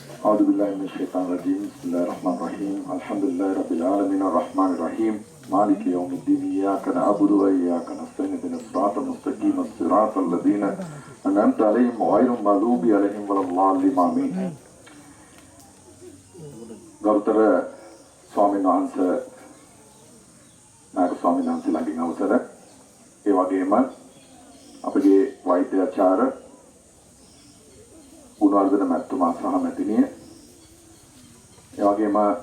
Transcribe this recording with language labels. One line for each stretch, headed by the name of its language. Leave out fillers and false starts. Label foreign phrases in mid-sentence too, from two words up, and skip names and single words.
Arabic: أعوذ بالله من الشيطان الرجيم بسم الله الرحمن الرحيم الحمد لله رب العالمين الرحمن الرحيم مالك يوم الدين إياك نعبد وإياك نستعين اهدنا الصراط المستقيم الصراط الذين أنعمت عليهم غير المغضوب عليهم ولا الضالين آمين
Sinhala: ගෞතම ස්වාමීන් වහන්සේ නායක ස්වාමීන් වහන්සේලාගෙන් අවසර ඒ වගේම අපගේ වෛද්‍යාචාර්ය ගුණවර්ධන මැතිතුමා සහ මැතිණිය ඒ වගේම